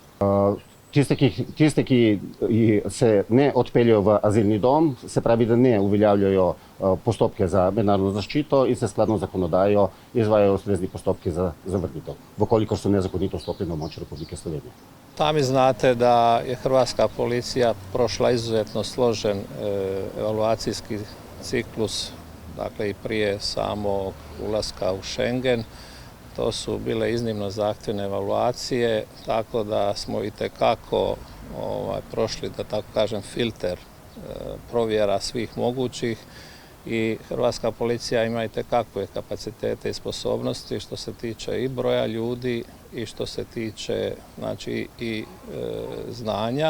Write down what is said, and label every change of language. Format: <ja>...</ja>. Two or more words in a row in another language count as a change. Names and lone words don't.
<sl>Tiste, ki se ne odpeljajo v azilni dom, se pravi, da ne uveljavljajo postopke za mednarodno zaščito in se skladno zakonodajo izvajajo ustrezni postopki za zavrnitev, vkolikor so nezakonito vstopili na območje Republike Slovenije.</sl> <hr>Sami znate da je hrvatska policija prošla izuzetno složen evaluacijski ciklus, dakle i prije samog ulaska u Schengen. To su bile iznimno zahtjevne evaluacije, tako da smo itekako prošli, da tako kažem, filter provjera svih mogućih i hrvatska policija ima itekakve kapacitete i sposobnosti što se tiče i broja ljudi i što se tiče znači, i znanja.</hr>